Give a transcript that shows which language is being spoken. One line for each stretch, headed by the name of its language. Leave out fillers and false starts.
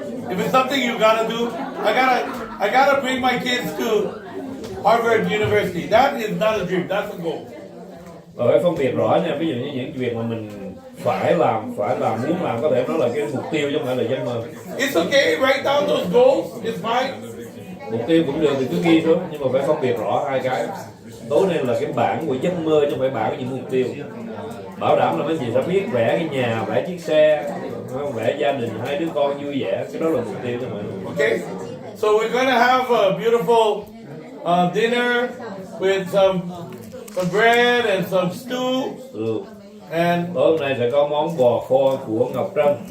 English: If it's something you gotta do, I gotta bring my kids to Harvard University. That is not a dream. That's a goal.
Vietnamese: Rồi phải phân biệt rõ nha, ví dụ như những việc mà mình phải làm, muốn làm, có thể nó là cái mục tiêu chứ không phải là giấc mơ.
English: It's okay, write down those goals, it's fine.
Vietnamese: Mục tiêu cũng được thì cứ ghi xuống, nhưng mà phải phân biệt rõ hai cái. Tối nay là cái bảng của giấc mơ chứ không phải bảng của những mục tiêu. Bảo đảm là mấy chị sẽ biết vẽ cái nhà, vẽ chiếc xe, vẽ gia đình, 2 đứa con vui vẻ, cái đó là mục tiêu chứ không phải.
English: Okay, so we're gonna have a beautiful dinner with some bread and some stew.
Vietnamese: Ừ.
English: And
Vietnamese: Tối hôm nay sẽ có món bò kho của Ngọc Trâm.